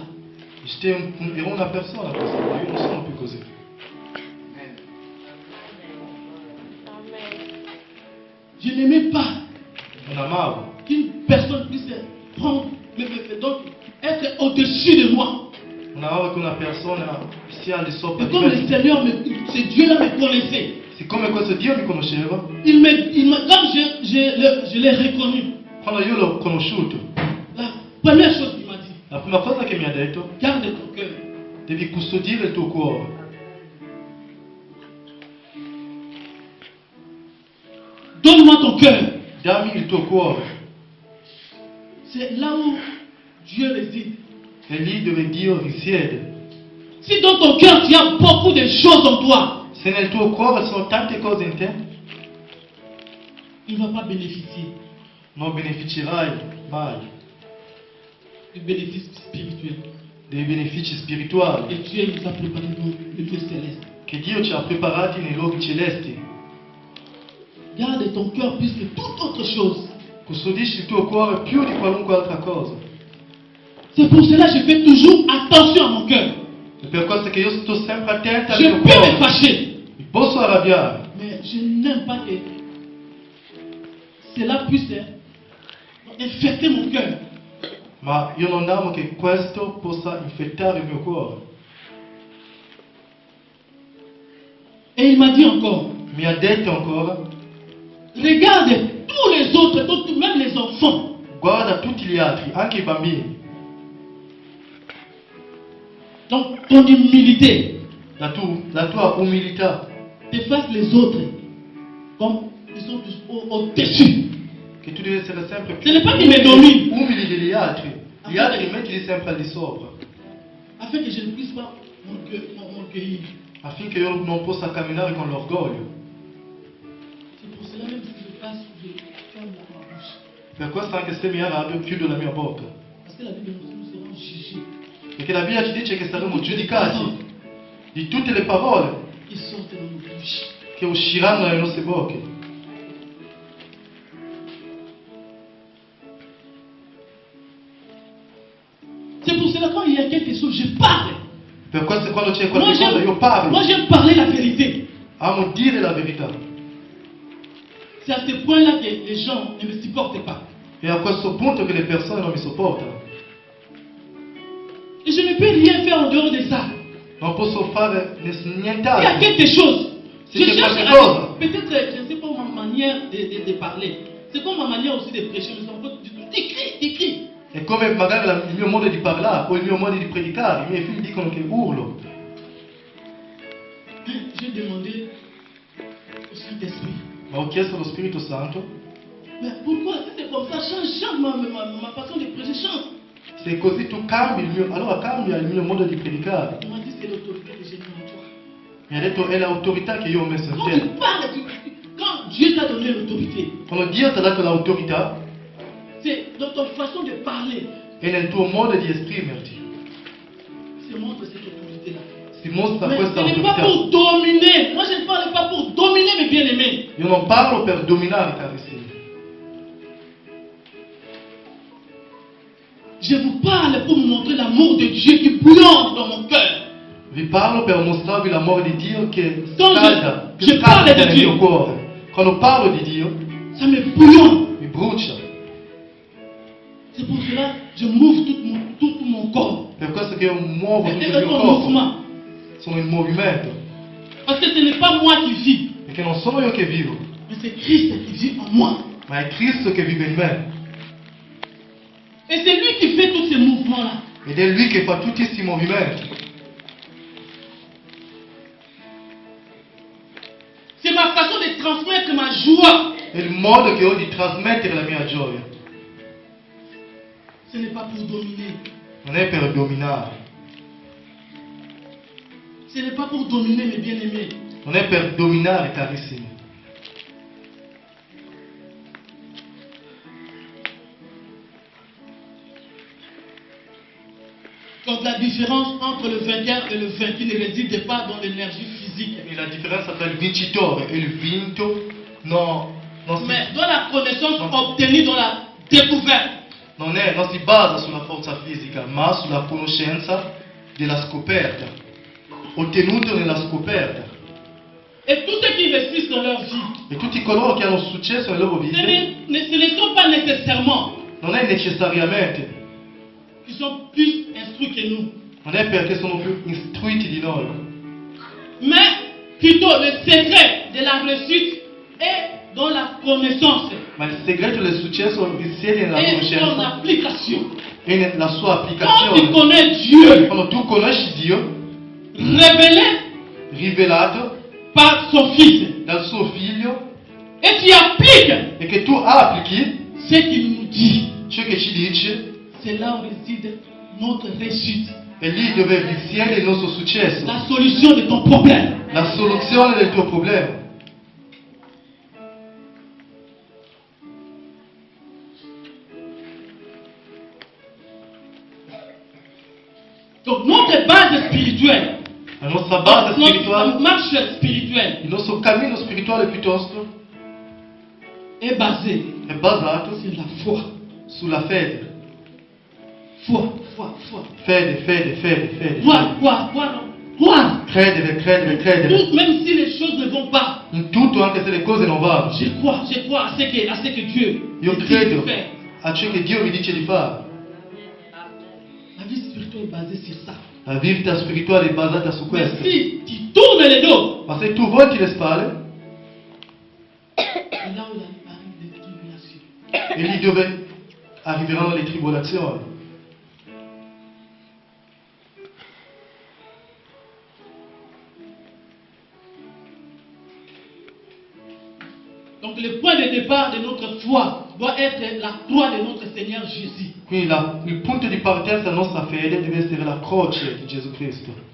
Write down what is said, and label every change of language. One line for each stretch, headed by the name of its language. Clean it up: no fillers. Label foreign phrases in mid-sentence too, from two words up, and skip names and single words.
Italian: Ero una persona così, ma io non sono più così.
French: Je n'aimais pas
Italian: Non amavo
French: qu'une personne puisse prendre, donc être au-dessus de moi.
Italian: non amavo che una persona sia al di sopra
French: Et
Italian: di
French: comme le
Italian: me.
French: Seigneur, ce Dieu-là me connaissait,
Italian: Siccome questo Dio mi conosceva,
French: comme je l'ai reconnu,
Italian: quando io l'ho conosciuto,
French: la première chose qu'il m'a dit,
Italian: la prima cosa che mi ha detto,
French: garde ton cœur.
Italian: devi custodire il tuo cuore.
French: Donne-moi ton cœur.
Italian: Dammi il tuo cuore.
French: C'est là où Dieu réside.
Italian: È lì dove Dio risiede.
French: Si dans ton cœur tu as beaucoup de choses en toi,
Italian: Se nel tuo cuore ci sono tante cose in te,
French: tu ne vas pas bénéficier
Italian: non beneficerai mai
French: du bénéfice spirituel.
Italian: dei benefici spirituali
French: Et Dieu nous a préparé dans le lieu céleste.
Italian: che Dio ci ha preparati nei luoghi celesti.
French: Garde ton cœur plus que toute autre chose.
Italian: Custodisci il tuo cuore più di qualunque altra cosa.
French: C'est pour cela que je fais toujours attention à mon cœur.
Italian: È per questo che io sto sempre attento al
French: Je
Italian: mio
French: peux me
Italian: cuore.
French: fâcher,
Italian: Mi posso arrabbiare,
French: mais je n'aime pas que cela puisse infecter mon cœur.
Italian: Ma io non amo che questo possa infettare il mio cuore.
French: Et il m'a dit encore,
Italian: Mi ha detto ancora,
French: regarde tous les autres, même les enfants.
Italian: guarda tutti gli altri, anche i bambini.
French: Donc ton humilité,
Italian: La tua umilità,
French: dépasse les autres comme ils sont tous au-dessus.
Italian: che tu devi essere sempre
French: Ce n'est pas qu'il me domine,
Italian: umili degli altri. Gli altri mettili sempre al di sopra,
French: afin que je ne puisse pas m'orgueillir.
Italian: affinché io non possa camminare con l'orgoglio.
French: C'est pour cela même si je passe, je ferme ma bouche.
Italian: Per questo anche se mi arrabbio chiudo la mia bocca.
French: Parce que la Bible nous serons jugés.
Italian: Perché la Bibbia ci dice che saremo giudicati di tutte le parole
French: Ils sortent dans nos bouches.
Italian: che usciranno dalle nostre bocche.
French: C'est pour cela quand il y a quelque chose, je parle.
Italian: Per questo quando c'è
French: Moi
Italian: qualcosa io
French: j'aime
Italian: parlo,
French: parler la vérité.
Italian: amo dire la verità.
French: C'est à ce point-là que les gens ne me supportent pas.
Italian: E a questo punto che le persone non mi sopportano.
French: Et je ne peux rien faire en dehors de ça.
Italian: Non posso fare
French: Il y a
Italian: nient'altro.
French: quelque chose. C'est Je qu'il y a cherche quelque chose. peut-être, je ne sais pas ma manière de parler. C'est comme ma manière aussi de prêcher. Je ne sais pas du tout. T'écris.
Italian: È come magari il mio modo di parlare o il mio modo di predicare. I miei figli dicono che urlo.
French: J'ai demandé au Saint-Esprit.
Italian: Ma ho chiesto allo Spirito Santo,
French: Mais pourquoi c'est comme ça? Change ma façon de prêcher. Change.
Italian: se così tu cambi il mio, allora cambia il mio modo di predicare.
French: Il m'a dit c'est l'autorité que j'ai mis en toi.
Italian: Mi ha detto è l'autorità che io ho messo in
French: Quand tu
Italian: te.
French: parles, quand Dieu t'a donné l'autorité,
Italian: Quando Dio ti ha dato l'autorità,
French: c'est dans ton façon de parler.
Italian: è nel tuo modo di esprimerti.
French: C'est montre cette autorité-là.
Italian: Si mostra
French: Mais
Italian: questa
French: ce n'est pas
Italian: autorità.
French: pour dominer. Moi, je ne parle pas pour dominer mes bien-aimés.
Italian: Io non parlo per dominare, carissimi.
French: Je vous parle pour vous montrer l'amour de Dieu qui bouillonne dans mon cœur.
Italian: Vi parlo per mostrarvi l'amore di Dio che
French: Quand
Italian: scalda,
French: je
Italian: che
French: parle
Italian: scalda di nel Dio. mio cuore. Quando parlo di Dio,
French: Ça me bouillonne.
Italian: mi brucia.
French: C'est pour cela que je m'ouvre tout mon corps.
Italian: Per questo che io muovo tutto il
French: C'est
Italian: mio
French: un
Italian: corpo.
French: mouvement.
Italian: Sono in movimento.
French: Parce que ce n'est pas moi qui vis,
Italian: Perché non sono io che vivo,
French: mais c'est Christ qui vit en moi.
Italian: ma è Cristo che vive in me.
French: Et c'est lui qui fait tous ces mouvements-là.
Italian: Ed è Lui che fa tutti questi movimenti.
French: C'est ma façon de transmettre ma joie.
Italian: È il modo che ho di trasmettere la mia gioia.
French: Ce n'est pas pour dominer.
Italian: Non è per dominare,
French: Ce n'est pas pour dominer mes bien-aimés.
Italian: non è per dominare, carissimi.
French: Donc la différence entre le vainqueur et le vaincu ne réside pas dans l'énergie physique,
Italian: E la differenza tra il vincitore e il vinto non
French: mais dans la connaissance obtenue dans la découverte.
Italian: non si basa sulla forza fisica, ma sulla conoscenza della scoperta, ottenuto nella scoperta.
French: Et tous ceux qui investissent dans leur vie,
Italian: E tutti coloro che hanno successo nelle loro
French: ce
Italian: vite,
French: ne sont pas nécessairement
Italian: non è necessariamente,
French: qui sont plus instruits que nous,
Italian: non è perché sono più istruiti di noi,
French: mais plutôt le secret de la réussite est dans la connaissance
Italian: ma il segreto del successo risiede nella
French: et son
Italian: conoscenza
French: application.
Italian: e nella sua
French: Quand tu
Italian: applicazione.
French: connais Dieu
Italian: Quando tu conosci Dio,
French: révélé
Italian: rivelato
French: par son Fils
Italian: dal suo figlio,
French: et tu appliques
Italian: e che tu applichi
French: ce qu'il nous dit,
Italian: ciò che ci dice,
French: c'est là où réside notre réussite,
Italian: e lì dove risiede il nostro successo,
French: la solution de ton problème.
Italian: la soluzione del tuo problema.
French: Donc notre base spirituelle,
Italian: La nostra base
French: notre
Italian: spirituale,
French: marche spirituelle
Italian: il nostro cammino spirituale piuttosto
French: est basée
Italian: è basato
French: sur la foi.
Italian: sulla fede.
French: Foi.
Italian: Fede, fede, fede, fede.
French: Quoi, non? croire.
Italian: Credere.
French: Tout, même si les choses ne vont pas.
Italian: In tutto, anche se le cose non vanno.
French: Je crois à ce que Dieu
Italian: Io
French: me dit
Italian: credo
French: de faire.
Italian: a ciò che Dio mi dice di fare.
French: La vie spirituelle est basée sur ça.
Italian: La vita spirituale è basata su
French: Mais
Italian: questo.
French: si tu tournes les dos,
Italian: Ma se tu volti le spalle,
French: c'est là où arrivent les tribulations.
Italian: è lì dove arriveranno le tribolazioni.
French: Donc le point de départ de notre foi doit être la croix de notre Seigneur Jésus.
Italian: Quindi il punto di partenza della nostra fede deve essere la croce di Gesù Cristo.